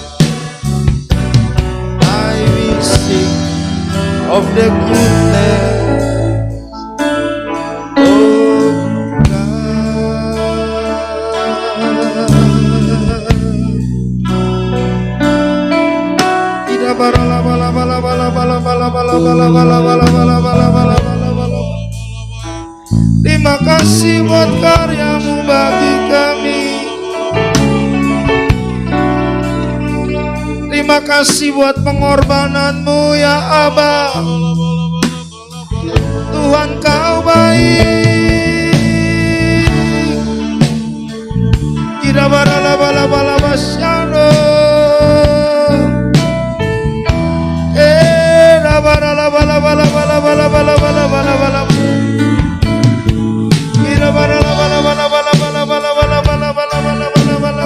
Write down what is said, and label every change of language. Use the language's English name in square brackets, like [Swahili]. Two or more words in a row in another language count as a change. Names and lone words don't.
[English] I will sing of the goodness of God. Tidak bala bala bala bala bala bala bala bala bala bala bala bala bala. [Indonesian] Terima kasih buat karyamu bagi kami. Terima kasih buat pengorbananmu ya Aba. Tuhan kau baik. Tidak bala bala bala basyano. Bala bala bala bala bala bala bala bala bala. Bala bala bala bala bala bala bala bala bala bala bala.